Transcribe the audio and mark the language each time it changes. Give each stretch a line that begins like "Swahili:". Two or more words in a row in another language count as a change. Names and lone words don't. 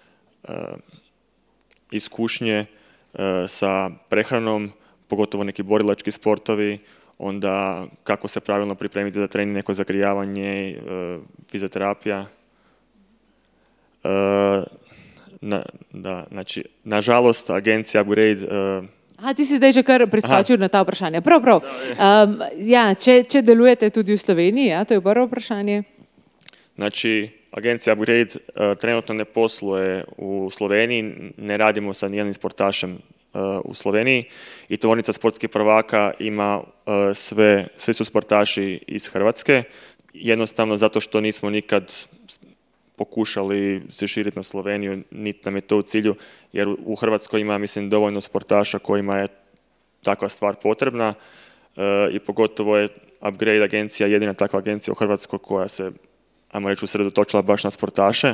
Croatian: iskušnje sa prehranom, pogotovo neki borilački sportovi, onda kako se pravilno pripremiti za trening, neko zagrijavanje, fizioterapija. Znači, nažalost, agencija Upgrade...
Slovenian: Ti si zdaj že kar preskočil na ta vprašanja. Prav. Če delujete tudi v Sloveniji, to je prvo vprašanje.
Croatian: Znači, agencija Upgrade trenutno ne posluje u Sloveniji, ne radimo sa nijednim sportašem u Sloveniji i tvornica sportskih prvaka ima svi su sportaši iz Hrvatske, jednostavno zato što nismo nikad pokušali se širiti na Sloveniju, niti nam je to u cilju, jer u Hrvatskoj ima, mislim, dovoljno sportaša kojima je takva stvar potrebna i pogotovo je Upgrade agencija jedina takva agencija u Hrvatskoj koja se, ajmo reći, usredotočila baš na sportaše.